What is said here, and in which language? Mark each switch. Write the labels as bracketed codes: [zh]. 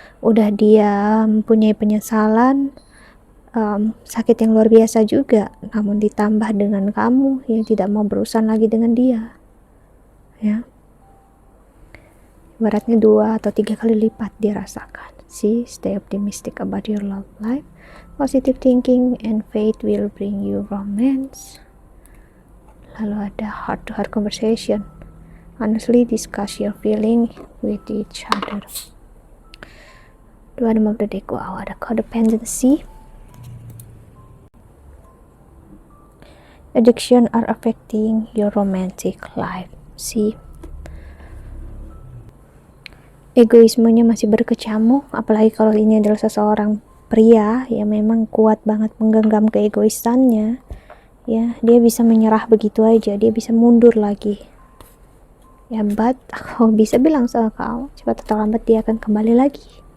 [id] Udah dia mempunyai penyesalan, sakit yang luar biasa juga, namun ditambah dengan kamu yang tidak mau berurusan lagi dengan dia, ya. Ibaratnya 2 atau 3 kali lipat dia rasakan. [en] Stay optimistic about your love life. Positive thinking and faith will bring you romance. [id] Lalu ada [en] heart to heart conversation. Honestly discuss your feeling with each other. Bottom of the deck, wow, [id] ada [en] codependency. Addiction are affecting your romantic life. [id] Egoismenya masih berkecamuk, apalagi kalau ini adalah seseorang pria yang memang kuat banget menggenggam keegoisannya, ya. Dia bisa menyerah begitu aja, dia bisa mundur lagi, ya. But aku bisa bilang sama kau, cepat atau lambat dia akan kembali lagi.